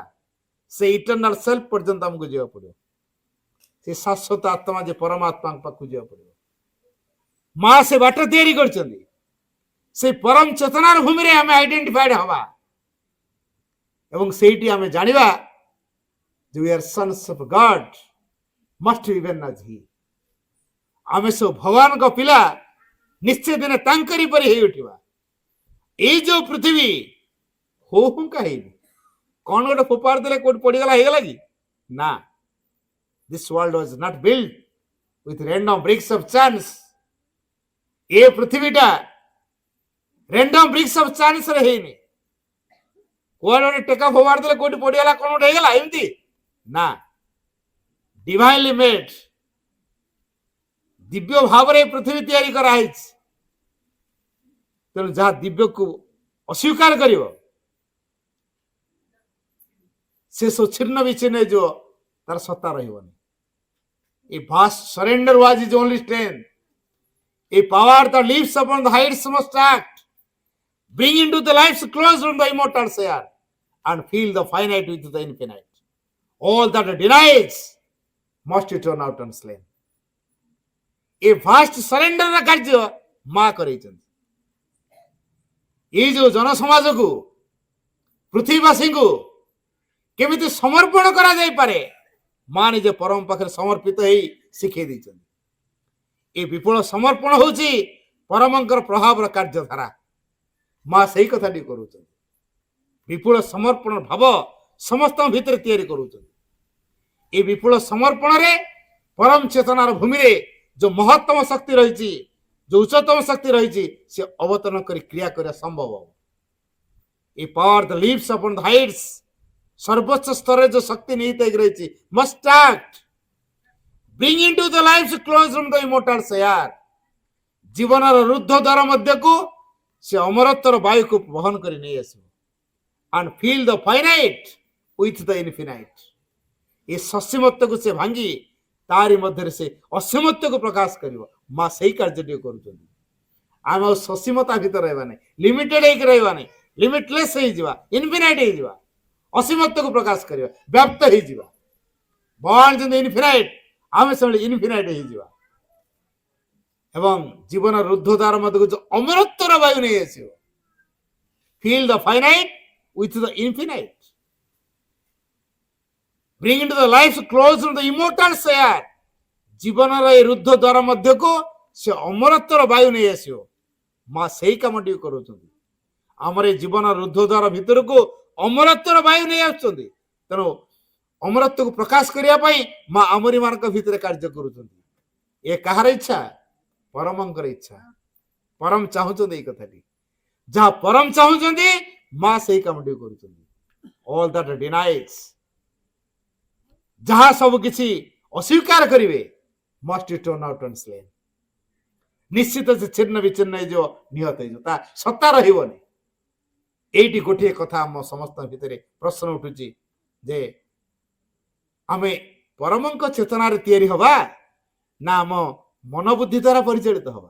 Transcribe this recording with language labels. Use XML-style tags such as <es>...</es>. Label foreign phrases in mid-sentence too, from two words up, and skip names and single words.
<or>ସେ</or> <en>eternal self</en> <or>ପର୍ଯ୍ୟନ୍ତ ଆମକୁ ଯିବାକୁ ପଡିବ। ସେ ଶାଶ୍ୱତ ଆତ୍ମା ଯେ ପରମାତ୍ମାଙ୍କ ପାଖକୁ ଯିବାକୁ ପଡିବ। ମା ସେ ବାଟ ତିଆରି କରିଛନ୍ତି। ସେ ପରମ ଚେତନାର ଭୂମିରେ ଆମେ ଆଇଡେଣ୍ଟିଫାଇଡ ହବା ଏବଂ ସେଇଠି ଆମେ ଜାଣିବା ଯେ</or> <en>we are sons of God, must be even as he।</en> <or>ଆମେ ସବୁ ଭଗବାନଙ୍କ ପିଲା, ନିଶ୍ଚୟ ଦିନେ ତାଙ୍କରି ପରି ହେଇ ଉଠିବା। ଏଇ ଯୋଉ ପୃଥିବୀ ହଉ ହୁଙ୍କା ହେଇନି, କଣ ଗୋଟେ ଫୋପାଡ଼ି ଦେଲେ କୋଉଠି ପଡିଗଲା ହେଇଗଲା କି? ନା,</or> <en>this world was not built with random bricks of chance।</en> <or>ଏ ପୃଥିବୀଟା</or> <en>random bricks of chance</en> <or>ରେ ହେଇନି। କୁଆଡେ ଗୋଟେ ଟେକା ଫୋପାଡ଼ି ଦେଲେ କୋଉଠି ପଡିଗଲା, କଣ ଗୋଟେ ହେଇଗଲା ଏମିତି ନା।</or> <en>divinely made,</en> <or>ଦିବ୍ୟ ଭାବରେ ପୃଥିବୀ ତିଆରି କରାହେଇଛି। ତେଣୁ ଯାହା ଦିବ୍ୟକୁ ଅସ୍ୱୀକାର କରିବ ସେ ସବୁ ଛିନ୍ନ ବିଚ୍ଛିନ୍ନ ହେଇଯିବ, ତାର ସତ୍ତା ରହିବନି।</or> <en>A vast surrender was his only strength। A power that lives upon the heights must act, bring into the lives closed on the immortal air, and fill the finite with the infinite। All that denies must turn out unslain। A vast surrender</en> <or>ର କାର୍ଯ୍ୟ ମା କରେଇଛନ୍ତି। ଏଇ ଯୋଉ ଜନସମାଜକୁ, ପୃଥିବୀବାସୀଙ୍କୁ କେମିତି ସମର୍ପଣ କରାଯାଇପାରେ, ମା ନିଜେ ପରମ ପାଖରେ ସମର୍ପିତ ହେଇ ଶିଖେଇ ଦେଇଛନ୍ତି। ଏ ବିପୁଳ ସମର୍ପଣ ହଉଛି ପରମଙ୍କର ପ୍ରଭାବର କାର୍ଯ୍ୟଧାରା। ମା ସେଇ କଥାଟି କରୁଛନ୍ତି। ବିପୁଳ ସମର୍ପଣ ଭାବ ସମସ୍ତଙ୍କ ଭିତରେ ତିଆରି କରୁଛନ୍ତି। ଏ ବିପୁଳ ସମର୍ପଣରେ ପରମ ଚେତନାର ଭୂମିରେ ଯୋଉ ମହତ୍ତମ ଶକ୍ତି ରହିଛି, ଯୋଉ ଉଚ୍ଚତମ ଶକ୍ତି ରହିଛି, ସେ ଅବତରଣ କରି କ୍ରିୟା କରିବା ସମ୍ଭବ ହବ।</or> <en>a power that lives upon the heights,</en> <or>ସର୍ବୋଚ୍ଚ ସ୍ତରରେ ଯୋଉ ଶକ୍ତି ନିହିତ ହେଇକି ରହିଛି,</or> <en>must act, bring into the lives closed from the immortal air।</en> <or>ଜୀବନର ରୁଦ୍ଧ ଦ୍ୱାର ମଧ୍ୟକୁ ସେ ଅମରତ୍ୱର ବାୟୁକୁ ବହନ କରି ନେଇ ଆସିବ।</or> <en>and fill the finite with the infinite।</en> <or>ଏ ସସୀମତ୍ୱକୁ ସେ ଭାଙ୍ଗି ତାରି ମଧ୍ୟରେ ସେ ଅସୀମତ୍ୱକୁ ପ୍ରକାଶ କରିବ। ମା ସେଇ କାର୍ଯ୍ୟଟି କରୁଛନ୍ତି। ଆମେ ଆଉ ସସୀମତା ଭିତରେ ରହିବା ନାହିଁ, ଲିମିଟେଡ ହେଇକି ରହିବା ନାହିଁ, ଲିମିଟଲେସ୍ ହେଇଯିବା, ଇନଫିନାଇଟ୍ ହେଇଯିବା, ଅସୀମତ୍ୱକୁ ପ୍ରକାଶ କରିବା, ବ୍ୟାପ୍ତ ହେଇଯିବା। ଭଗବାନ ଯେମିତି ଇନଫିନାଇଟ୍, ଆମେ ସେଭଳି ଇନଫିନାଇଟ୍ ହେଇଯିବା ଏବଂ ଜୀବନ ରୁଦ୍ଧ ଦ୍ୱାର ମଧ୍ୟକୁ ଯୋଉ ଅମରତ୍ୱର ବାୟୁ ନେଇ ଆସିବ।</or> <en>fill the finite with the infinite, bring into the lives closed on the immortal air।</en> <or>ଜୀବନର এই ରୁଦ୍ଧ ଦ୍ୱାର ମଧ୍ୟକୁ ସେ ଅମରତ୍ୱର ବାୟୁ ନେଇ ଆସିବ। ମା ସେଇ କାମଟି କରୁଛନ୍ତି। ଆମର এই ଜୀବନ ରୁଦ୍ଧ ଦ୍ୱାର ଭିତରକୁ ଅମରତ୍ୱର ବାୟୁ ନେଇ ଆସୁଛନ୍ତି। ତେଣୁ ଅମରତ୍ୱକୁ ପ୍ରକାଶ କରିବା ପାଇଁ ମା ଆମରି ମାନଙ୍କ ଭିତରେ କାର୍ଯ୍ୟ କରୁଛନ୍ତି। ଏ କାହାର ଇଚ୍ଛା? ପରମଙ୍କର ଇଚ୍ଛା। ପରମ ଚାହୁଁଛନ୍ତି ଏଇ କଥାଟି। ଯାହା ପରମ ଚାହୁଁଛନ୍ତି ମା ସେଇ କାମଟି କରୁଛନ୍ତି।</or> <en>all that denies,</en> <or>ଯାହା ସବୁ କିଛି ଅସ୍ୱୀକାର କରିବେ,</or> <en>must turn out unslain।</en> <or>ନିଶ୍ଚିତ ସେ ଛିନ୍ନ ବିଚ୍ଛିନ୍ନ ହେଇଯିବ, ନିହତ ହେଇଯିବ, ତା ସତ୍ତା ରହିବନି। ଏଇଠି ଗୋଟିଏ କଥା ଆମ ସମସ୍ତଙ୍କ ଭିତରେ ପ୍ରଶ୍ନ ଉଠୁଛି ଯେ ଆମେ ପରମଙ୍କ ଚେତନାରେ ତିଆରି ହବା ନା ଆମ ମନୋବୁଦ୍ଧି ଦ୍ୱାରା ପରିଚାଳିତ ହବା?</or>